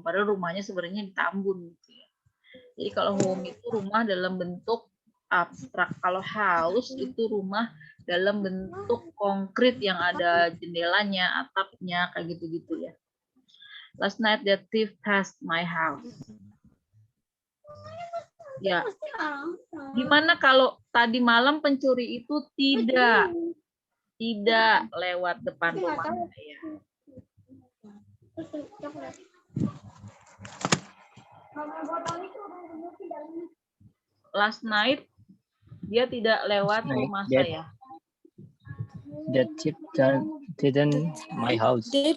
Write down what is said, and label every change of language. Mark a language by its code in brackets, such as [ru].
[id] Padahal rumahnya sebenarnya di Tambun. Gitu ya. Jadi kalau home itu rumah dalam bentuk abstrak. Kalau house itu rumah dalam bentuk konkret yang ada jendelanya, atapnya, kayak gitu-gitu ya. [en] Last night that thief passed my house. [id] Ya. Gimana kalau tadi malam pencuri itu tidak lewat depan rumah saya? [en] Last night [id] dia tidak lewat [en] Last night, [id] rumah [en] that- [id] saya. [en] The thief didn't my house.